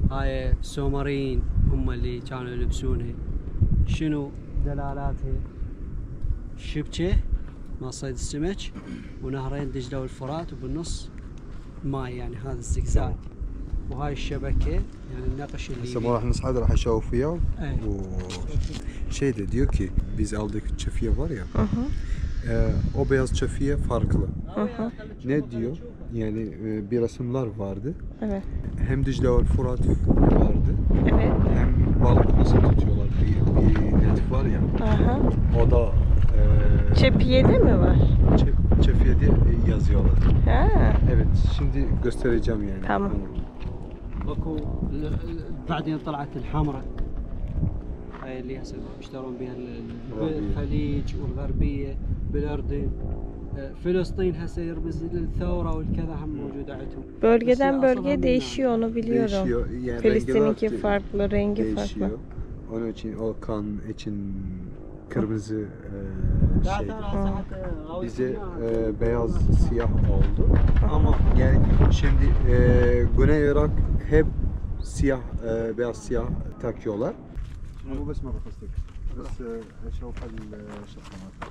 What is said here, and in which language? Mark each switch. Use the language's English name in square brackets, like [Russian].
[Arabic] هاي السومريين هم اللي كانوا يلبسونها. شنو دلالاتها؟ شبكه مال صيد السمك ونهرين دجله والفرات وبالنص ماي يعني هذا الزقزاق. وهاي الشبكه [Turkish] yani [Arabic] النقش اللي هسه ما راح نصعد راح اشوف وياه. اي. [Turkish] Şey de diyor ki biz aldık çafiye var ya. O beyaz çafiye farklı. Ne diyor? Yani bir resimler vardı. Evet. Hem Dicle ve Fırat vardı. Evet. Hem balık nasıl tutuyorlar bir net var ya. Aha. O da Çepiye'de mi var? çafiye diye yazıyorlar. Ha. Evet, şimdi göstereceğim yani. Tamam. [Arabic] اكو بعدين طلعت الحمراء هاي اللي هسه يشترون بها بالخليج والغربيه بالاردن. فلسطين هسه يرمز للثوره والكذا هم موجوده عندهم. [Turkish] Bölgeden bölge değişiyor, onu biliyorum. Değişiyor. Yani Filistin'inki rengi farklı, rengi değişiyor. farklı. Onun için o kan için kırmızı şey. Bize beyaz siyah oldu. Ama yani şimdi Güney Irak hep siyah beyaz siyah takıyorlar. [Arabic] Bu bes مرة قصدك بس اشوف الشخصيات.